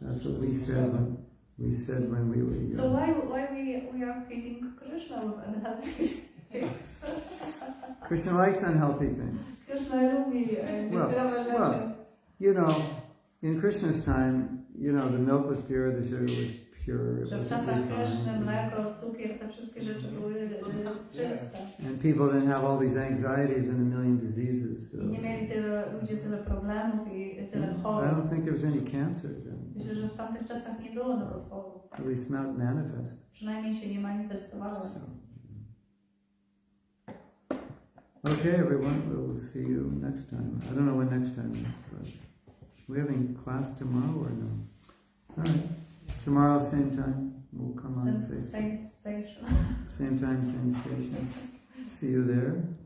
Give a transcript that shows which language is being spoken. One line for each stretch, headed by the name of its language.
English: That's what we said when we were young. So why we are feeding Krishna with unhealthy things? Krishna likes unhealthy things.
Polish: Krishna lubi niezdrowe rzeczy.
English: In Krishna's time, the milk was pure, the sugar was pure.
Polish: Że w czasach Krishny mleko, cukier, te wszystkie rzeczy były czyste.
English: And people didn't have all these anxieties and a million diseases. So.
Polish: I nie mieli ludzie tyle problemów i tyle
English: I
Polish: chorób.
English: don't think there was any cancer then.
Polish: Myślę, że w tamtych czasach nie było nowotworów.
English: At least not manifest.
Polish: Przynajmniej się nie manifestowało.
English: Okay, everyone, we'll see you next time. I don't know when next time is, but we're having class tomorrow or no? All right. Tomorrow, same time, we'll come on Facebook. Same station. Same time, same station. See you there.